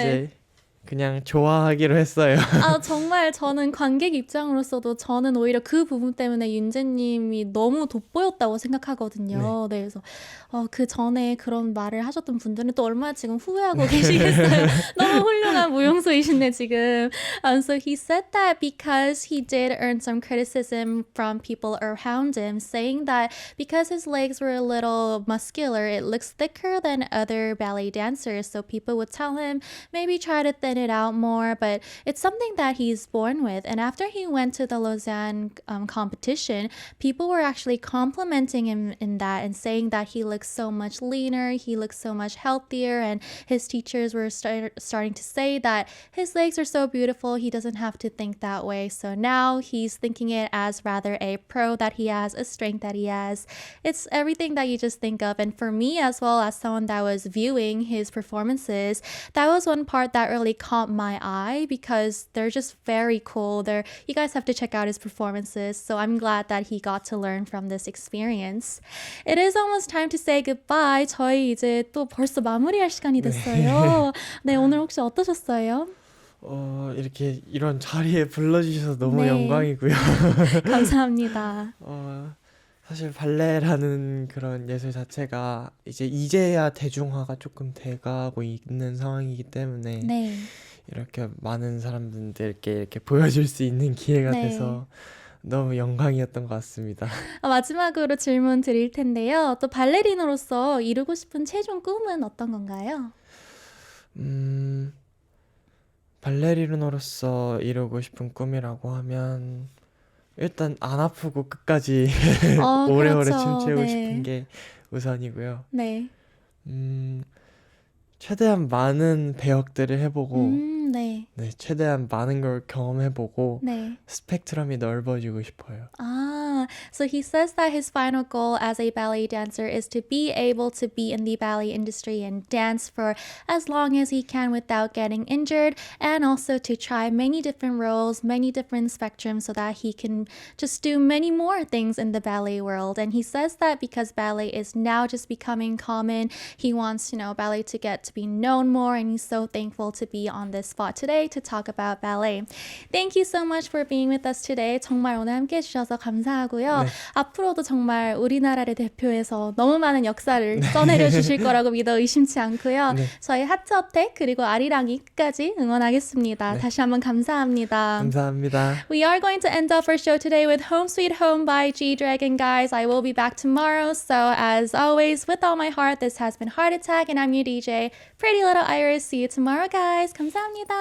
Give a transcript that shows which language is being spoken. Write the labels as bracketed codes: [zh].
[ko] 이제 그냥 좋아하기로 했어요. 정말 저는 관객 입장으로서도 저는 오히려 그 부분 때문에 윤재님이 너무 돋보였다고 생각하거든요. 네. 그래서 그 전에 그런 말을 하셨던 분들은 또 얼마나 지금 후회하고 계시겠어요. 너무 훌륭한 무용수이신데 지금. [en] So he said that because he did earn some criticism from people around him, saying that because his legs were a little muscular, it looks thicker than other ballet dancers. So people would tell him, maybe try to thin it out more, but it's something that he's born with. And after he went to the Lausanne competition, people were actually complimenting him in that and saying that he looks so much leaner, he looks so much healthier, and his teachers were starting to say that his legs are so beautiful, he doesn't have to think that way. So now he's thinking it as rather a pro that he has, a strength that he has. It's everything that you just think of. And for me, as well as someone that was viewing his performances, that was one part that really caught my eye because they're just very cool. You guys have to check out his performances. So I'm glad that he got to learn from this experience. It is almost time to say goodbye. [ko] 저희 이제 또 벌써 마무리할 시간이 됐어요. 네, 오늘 혹시 어떠셨어요? 이렇게 이런 자리에 불러주셔서 너무 영광이고요. 감사합니다. 사실 발레라는 그런 예술 자체가 이제야 대중화가 조금 돼가고 있는 상황이기 때문에 이렇게 많은 사람들께 이렇게 보여줄 수 있는 기회가 돼서 너무 영광이었던 것 같습니다. 마지막으로 질문 드릴 텐데요. 또 발레리노로서 이루고 싶은 최종 꿈은 어떤 건가요? 발레리노로서 이루고 싶은 꿈이라고 하면 일단 안 아프고 끝까지 오래오래 그렇죠. 춤추고 싶은 게 우선이고요. 네. 최대한 많은 배역들을 해보고 네. 최대한 많은 걸 경험해보고 네. 스펙트럼이 넓어지고 싶어요. [en] So he says that his final goal as a ballet dancer is to be able to be in the ballet industry and dance for as long as he can without getting injured, and also to try many different roles, many different spectrums so that he can just do many more things in the ballet world. And he says that because ballet is now just becoming common, he wants, ballet to get to be known more, and he's so thankful to be on this spot today to talk about ballet. Thank you so much for being with us today. [ko] 정말 오늘 함께 해주셔서 감사하고요. 앞으로도 정말 우리나라를 대표해서 너무 많은 역사를 써내려 주실 거라고 믿어 의심치 않고요. 저희 하트어택 그리고 아리랑이 끝까지 응원하겠습니다. 다시 한번 감사합니다. 감사합니다. [en] We are going to end off our show today with Home Sweet Home by G-Dragon, guys. I will be back tomorrow. So as always, with all my heart, this has been Heart Attack, and I'm your DJ, Pretty Little Iris. See you tomorrow, guys. [ko] 감사합니다.